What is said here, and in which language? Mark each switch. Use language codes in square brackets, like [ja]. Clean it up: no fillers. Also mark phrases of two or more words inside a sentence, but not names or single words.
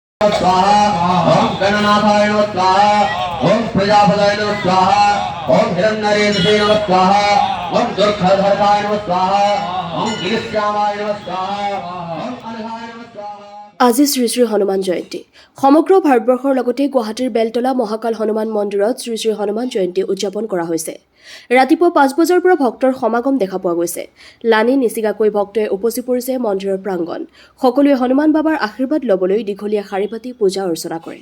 [sa] स्वाहा ओम गणनाथाय नमः स्वाहा ओम प्रजापतये नमः स्वाहा ओम हिरण्यरेतसे नमः स्वाहा ओम दुर्धर्षाय नमः स्वाहा ओम गिरिश्यामाय नमः स्वाहा ओम अनघाय नमः स्वाहा। [as] আজি শ্ৰী শ্ৰী হনুমান জয়ন্তী সমগ্ৰ ভাৰতবৰ্ষৰ লগতে গুৱাহাটীৰ বেলতলা মহাকাল হনুমান মন্দিৰত শ্ৰী শ্ৰী হনুমান জয়ন্তী উদযাপন কৰা হৈছে। ৰাতিপুৱা ৫ বজাৰ পৰা ভক্তৰ সমাগম দেখা পোৱা গৈছে। লানি নিচিগাকৈ ভক্তই উপচি পৰিছে মন্দিৰৰ প্ৰাংগণ। সকলোৱে হনুমান বাবাৰ আশীৰ্বাদ ল'বলৈ দীঘলীয়া শাৰী পাতি পূজা অৰ্চনা কৰে।